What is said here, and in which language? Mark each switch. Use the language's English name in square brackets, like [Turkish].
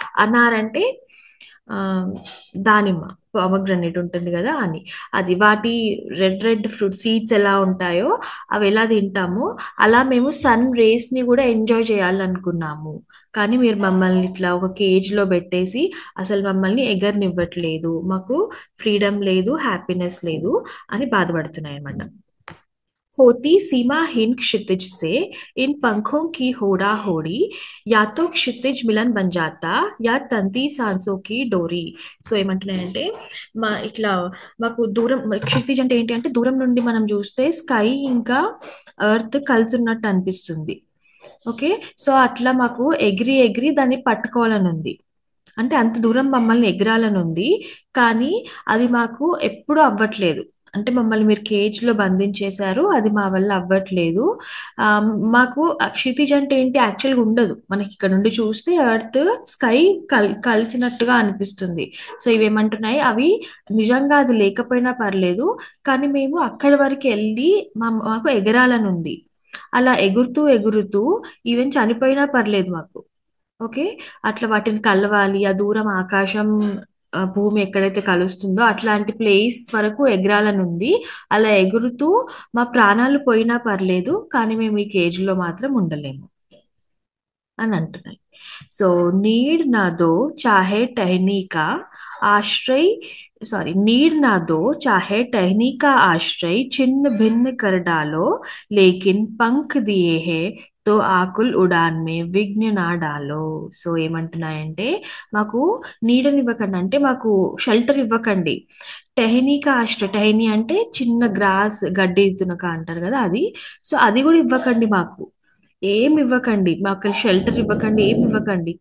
[Telugu] అన్నారంటే ఆ, దానిమ్మ, పామగ్రనేట్ ఉంటుంది కదా అని, అది వాటి రెడ్ రెడ్ ఫ్రూట్ సీడ్స్ ఎలా ఉంటాయో అవి ఎలా తింటామో అలా మేము సన్ రేస్ ని కూడా ఎంజాయ్ చేయాలనుకున్నాము. కానీ మీరు మమ్మల్ని ఇట్లా ఒక కేజ్ లో పెట్టేసి అసలు మమ్మల్ని ఎగరనివ్వట్లేదు, మాకు ఫ్రీడమ్ లేదు, హ్యాపీనెస్ లేదు అని బాధపడుతున్నాయి అన్నమాట. [Hindi] होती सीमाहीन क्षितिज से इन पंखों की होड़ा होड़ी, या तो क्षितिज मिलन बन जाता या తంతి सांसों की డోరీ. [Telugu] సో ఏమంటున్నాయంటే మా ఇట్లా మాకు దూరం, క్షితిజ్ అంటే ఏంటి అంటే దూరం నుండి మనం చూస్తే స్కై ఇంకా ఎర్త్ కలిసి ఉన్నట్టు అనిపిస్తుంది. ఓకే, సో అట్లా మాకు ఎగిరి ఎగిరి దాన్ని పట్టుకోవాలని ఉంది. అంటే అంత దూరం మమ్మల్ని ఎగరాలని ఉంది, కానీ అది మాకు ఎప్పుడూ అవ్వట్లేదు. అంటే మమ్మల్ని మీరు కేజ్ లో బంధించేశారు, అది మా వల్ల అవ్వట్లేదు. ఆ, మాకు క్షితిజ్ అంటే ఏంటి యాక్చువల్గా ఉండదు, మనకి ఇక్కడ నుండి చూస్తే ఎర్త్ స్కై కలిసినట్టుగా అనిపిస్తుంది. సో ఇవేమంటున్నాయి, అవి నిజంగా అది లేకపోయినా పర్లేదు, కానీ మేము అక్కడి వరకు వెళ్ళి మాకు ఎగరాలని ఉంది. అలా ఎగురుతూ ఎగురుతూ ఈవెన్ చనిపోయినా పర్లేదు మాకు. ఓకే, అట్లా వాటిని కలవాలి, ఆ దూరం ఆకాశం భూమి ఎక్కడైతే కలుస్తుందో అట్లాంటి ప్లేస్ వరకు ఎగరాలని ఉంది. అలా ఎగురుతూ మా ప్రాణాలు పోయినా పర్లేదు, కానీ మేము ఈ కేజ్ లో మాత్రం ఉండలేము అని అంటున్నాయి. [Hindi] సో नीड ना दो चाहे टहनी का आश्रय, सॉरी नीड ना दो चाहे टहनी का आश्रय, छिन्न भिन्न कर डालो, लेकिन पंख दिए हैं తో ఆకుల్ ఉడాన్ మే విఘ్న నా డాలో. [Telugu] సో ఏమంటున్నాయంటే మాకు నీడనివ్వకండి, అంటే మాకు షెల్టర్ ఇవ్వకండి. [Hindi] టెహనీకా ఆశ్రయ, [Telugu] టెహనీ అంటే చిన్న గ్రాస్ గడ్డి తునక అంటారు కదా అది. సో అది కూడా ఇవ్వకండి మాకు, ఏం ఇవ్వకండి మాకు, షెల్టర్ ఇవ్వకండి, ఏం ఇవ్వకండి.